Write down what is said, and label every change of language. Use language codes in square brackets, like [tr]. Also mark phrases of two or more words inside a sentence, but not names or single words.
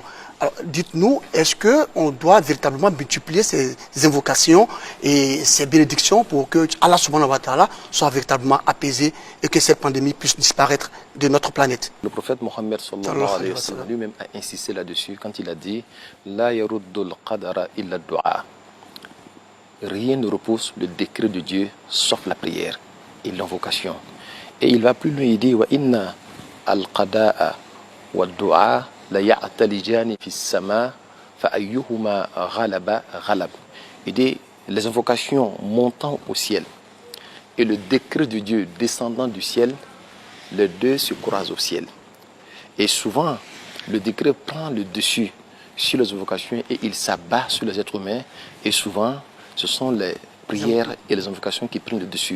[fr] Alors, dites-nous, est-ce qu'on doit véritablement multiplier ces invocations et ces bénédictions pour que Allah [ar] سبحانه وتعالى [fr] soit véritablement apaisé et que cette pandémie puisse disparaître de notre planète? Le prophète Mohammed [ar] صلى الله عليه وسلم [fr] lui-même a insisté là-dessus quand il a dit « [ar] لا يرد القدر إلا الدعاء [fr] » Rien ne repousse le décret de Dieu sauf la prière et l'invocation. Et il va plus loin, il dit [ar] وإن القضاء والدعاء ليعتلجان في السماء فأيهما غلب غلب. [fr] Il dit les invocations montant au ciel et le décret de Dieu descendant du ciel, les deux se croisent au ciel. Et souvent, le décret prend le dessus sur les invocations et il s'abat sur les êtres humains. Et souvent, ce sont les prières et les invocations qui prennent le dessus.